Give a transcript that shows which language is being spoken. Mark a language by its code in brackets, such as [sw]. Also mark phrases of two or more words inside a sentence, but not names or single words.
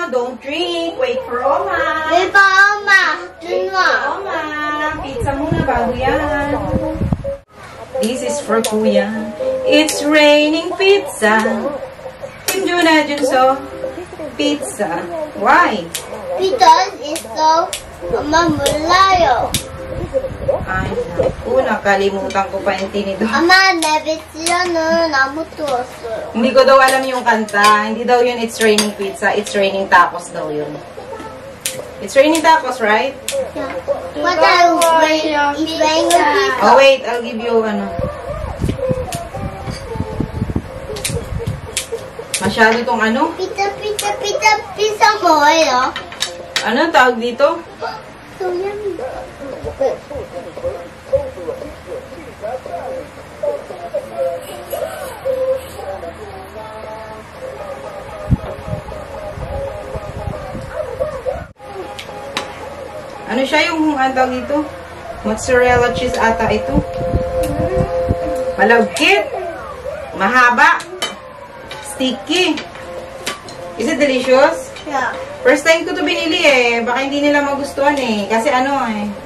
[en] Don't drink. Wait for Oma. [ko] 왜 봐, 엄마? 준아. [tl] Oma, pizza muna bago yan. [en] This is for Kuya. It's raining pizza. Kim Juna Junso. Pizza. Why? Because it's so, [ko] 엄마 몰라요. [tl] Ay, naku. Nakalimutan ko pa yung tinidor. [ko] 엄마 내 배지어는 안 묻었어요. [tl] Hindi ko daw alam yung kanta. Hindi daw yun It's Raining Pizza. It's Raining Tacos daw yun. [en] It's Raining Tacos, right? What are it's raining pizza? Oh, wait. I'll give you, [tl] ano. Masyado tong ano. [ko] Pizza 뭐예요? [tl] Ano tawag dito? [en] So yummy. [tl] Ano siya yung ano tawag dito? [en] Mozzarella cheese [tl] ata ito. Malagkit. Mahaba. [en] Sticky. Is it delicious? Yeah. First time [tl] ko to binili eh. Baka hindi nila magustuhan eh. Kasi ano eh.